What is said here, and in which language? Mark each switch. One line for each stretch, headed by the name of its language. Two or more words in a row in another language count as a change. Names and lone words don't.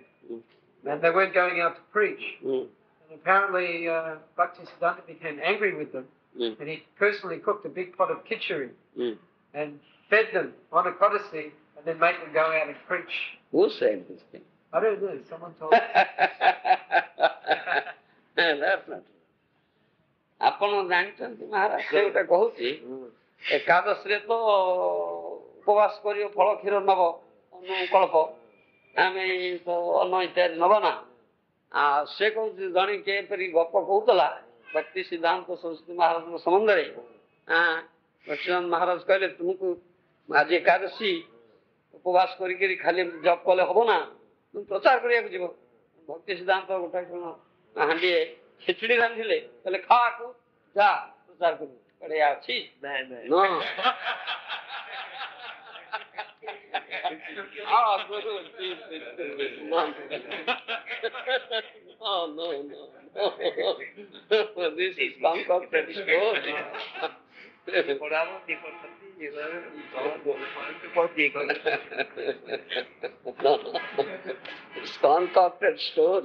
English: And they weren't going out to preach. And apparently Bhaktisiddhanta became angry with them, and he personally cooked a big pot of khichdi and fed them on a Qadasi, and then made them go out and preach. Who said this thing? I don't know, someone told me. That's not true.
Odia: ଆପଣ ଜାଣିଛନ୍ତି ମହାରାଜ ସେ ଗୋଟେ କହୁଛି ଏକାଦଶୀରେ ତ ଉପବାସ କରିବ ଫଳ କ୍ଷୀର ନବ ଅନୁକଳ୍ପ ଆମେ ତ ଅନ୍ନ ଇତ୍ୟାଦି ନବ ନା ସେ କହୁଛି ଜଣେ କିପରି ଗପ କହୁଥିଲା ଭକ୍ତି ସିଦ୍ଧାନ୍ତ ସରସ୍ୱତୀ ମହାରାଜଙ୍କ ସମ୍ବନ୍ଧରେ ଭକ୍ତିସିଦ୍ଧାନ୍ତ ମହାରାଜ କହିଲେ ତୁମକୁ ଆଜି ଏକାଦଶୀ ଉପବାସ କରିକିରି ଖାଲି ଜପ କଲେ ହବ ନା ତୁମେ ପ୍ରଚାର କରିବାକୁ ଯିବ ଭକ୍ତି ସିଦ୍ଧାନ୍ତ ଗୋଟେ ହାଣ୍ଡିଏ ଖିଚୁଡ଼ି ରାନ୍ଧିଲେ କହିଲେ ଖାଆକୁ ଯା ପ୍ରଚାର କରିବୁ ବଢିଆ ଅଛି
English: This is concocted story. It's concocted story.